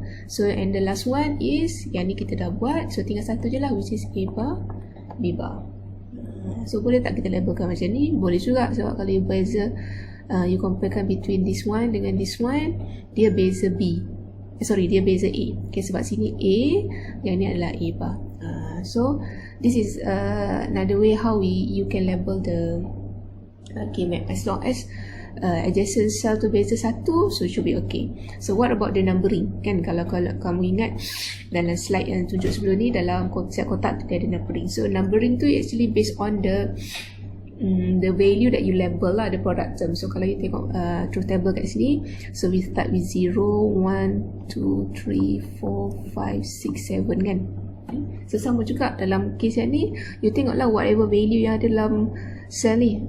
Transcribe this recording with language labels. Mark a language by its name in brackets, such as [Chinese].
[English] So and the last one is [Malay] yang ni kita dah buat. So tinggal satu je lah, which is A bar B bar. So boleh tak kita labelkan macam ni? Boleh juga, sebab kalau you beza, you comparekan between this one dengan this one, dia beza B. Dia beza A. Okay, sebab sini A, yang ni adalah A bar. [English] So this is another way how you can label the K-map. As long as adjacent cell tu beza 1, so should be okay. So what about the numbering? [Malay] Kan kalau kamu ingat dalam slide yang tunjuk sebelum ni, dalam konsep kotak tu dia ada numbering. [English] So numbering tu actually based on the value that you label lah, the product term. So kalau you tengok truth table kat sini, so we start with 0, 1, 2, 3, 4, 5, 6, 7 kan. [Malay] So sama juga dalam case yang ni, you tengoklah whatever value yang ada dalam cell ni.